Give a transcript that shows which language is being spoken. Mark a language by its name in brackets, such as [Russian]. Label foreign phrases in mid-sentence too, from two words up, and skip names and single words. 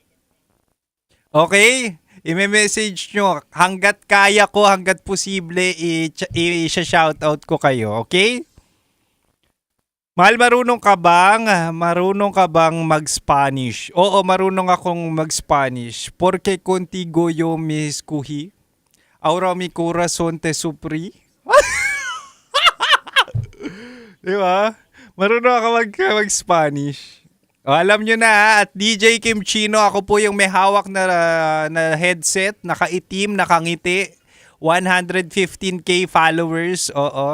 [Filipino] Okay? I-message nyo. Hanggat kaya ko, hanggat posible, i-shoutout ko kayo. Okay? Mahal, marunong ka bang mag-Spanish? Oo, marunong akong mag-Spanish. [Spanish] Porque contigo yo me escogí. Ahora mi corazón te suprí. [Filipino] Di ba? Marunong ako mag-Spanish. Alam nyo na, at DJ Kim Chino, ako po yung may hawak na headset, nakaitim, nakangiti. 115k followers, oo.